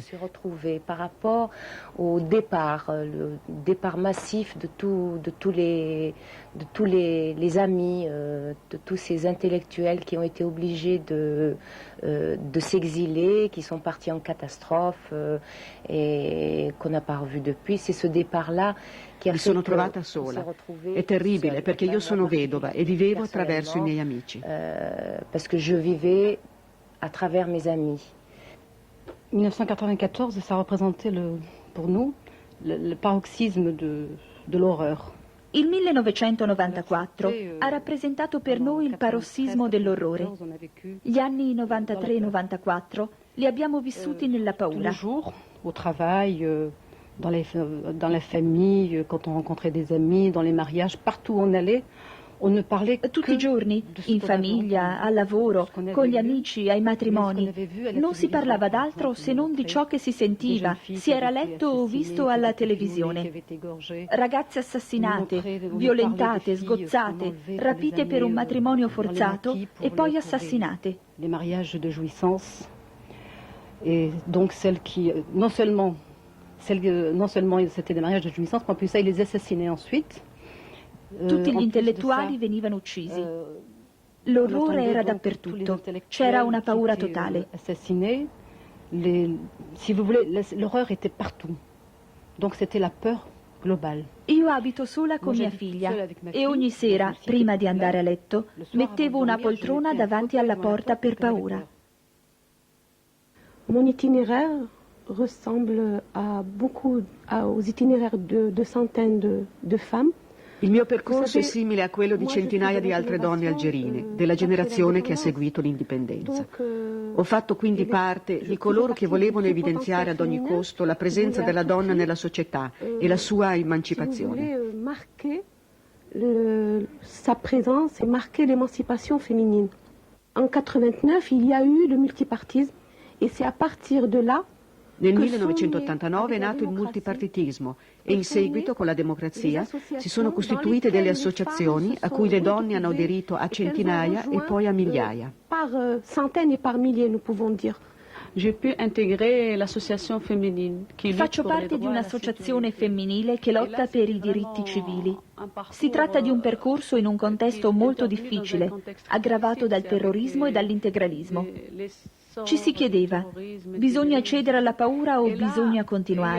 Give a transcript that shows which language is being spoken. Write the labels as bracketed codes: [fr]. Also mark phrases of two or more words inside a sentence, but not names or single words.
[fr] Par rapport au départ, le départ massif de tous les amis, de tous ces intellectuels qui ont été obligés de s'exiler, qui sont partis en catastrophe et qu'on n'a pas revu depuis. C'est ce départ-là [it] che mi sono trovata sola. È terribile perché io sono vedova e vivevo attraverso i miei amici. [fr] Parce que je vivais à travers mes amis. 1994, ça représentait pour nous le paroxysme de l'horreur. [it] Il 1994 ha rappresentato per noi il parossismo dell'orrore. Gli anni 93-94 li abbiamo vissuti nella paura. [fr] Tous les jours, au travail, dans les familles, quand on rencontrait des amis, dans les mariages, partout où on allait, on ne parlait que [it] tutti i giorni, in famiglia, al lavoro, con gli amici, ai matrimoni. Non si parlava d'altro se non di ciò che si sentiva, si era letto o visto alla televisione. Ragazze assassinate, violentate, sgozzate, rapite per un matrimonio forzato e poi assassinate. [fr] Les mariages de jouissance, et donc celles qui, non seulement c'était des mariages de jouissance, mais en plus ça, ils les assassinaient ensuite. [it] Tutti gli intellettuali venivano uccisi. L'orrore era dappertutto, c'era una paura totale. [fr] Si vous voulez, l'horreur était partout. Donc c'était la peur globale. [it] Io abito sola con mia figlia e ogni sera, prima di andare a letto, mettevo una poltrona davanti alla porta per paura. [fr] Mon itinéraire ressemble aux itinéraires de centaines de femmes. [it] Il mio percorso è simile a quello di centinaia di altre donne algerine, della generazione che ha seguito l'indipendenza. Ho fatto quindi parte di coloro che volevano evidenziare ad ogni costo la presenza della donna nella società e la sua emancipazione. [fr] Sa présence et marquer l'émancipation féminine. En 89, il y a eu le multipartisme et c'est à partir de là. [it] Nel 1989 è nato il multipartitismo e in seguito, con la democrazia, si sono costituite delle associazioni a cui le donne hanno aderito a centinaia e poi a migliaia. [fr] Par centaines et par milliers, nous pouvons dire. [it] Faccio parte di un'associazione femminile che lotta per i diritti civili. Si tratta di un percorso in un contesto molto difficile, aggravato dal terrorismo e dall'integralismo. Ci si chiedeva, bisogna cedere alla paura o bisogna continuare?